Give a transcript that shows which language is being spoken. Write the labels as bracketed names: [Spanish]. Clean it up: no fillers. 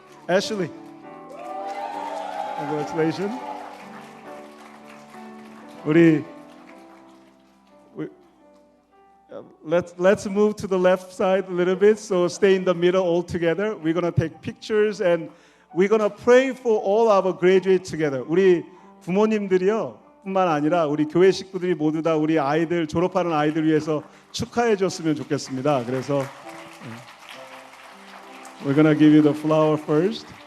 [English] Ashley, congratulations. Let's move to the left side a little bit. So stay in the middle all together. We're gonna take pictures and we're gonna pray for all our graduates together. [Korean] 우리 부모님들이요 뿐만 아니라 우리 교회 식구들이 모두 다 우리 아이들 졸업하는 아이들 위해서 축하해 줬으면 좋겠습니다. 그래서. [English] We're gonna give you the flower first.